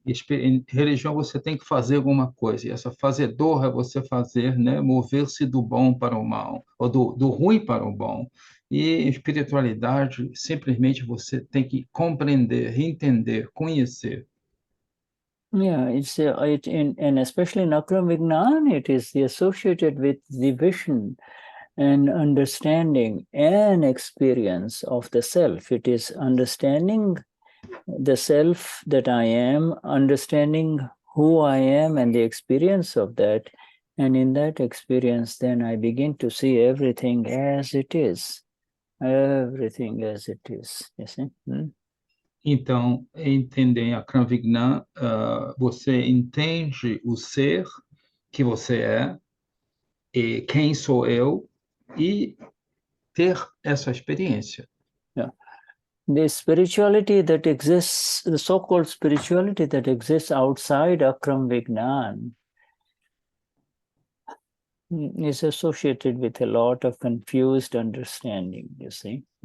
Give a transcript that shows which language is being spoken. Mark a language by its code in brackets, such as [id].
[pt] Em religião você tem que fazer alguma coisa, e essa fazedor é você fazer, né, mover-se do bom para o mal, ou do ruim para o bom. E em espiritualidade, simplesmente você tem que compreender, entender, conhecer. [en] And especially in Akram Vignan, it is associated with the vision and understanding and experience of the self. It is understanding the self that I am, understanding who I am and the experience of that. And in that experience, then I begin to see everything as it is. Everything as it is. You see? [pt] Então, entender em AKram Vignan, você entende o ser que você é, e quem sou eu, e ter essa experiência. [en] The spirituality that exists, the so-called spirituality that exists outside Akram Vignan, is associated with a lot of confused understanding, you see.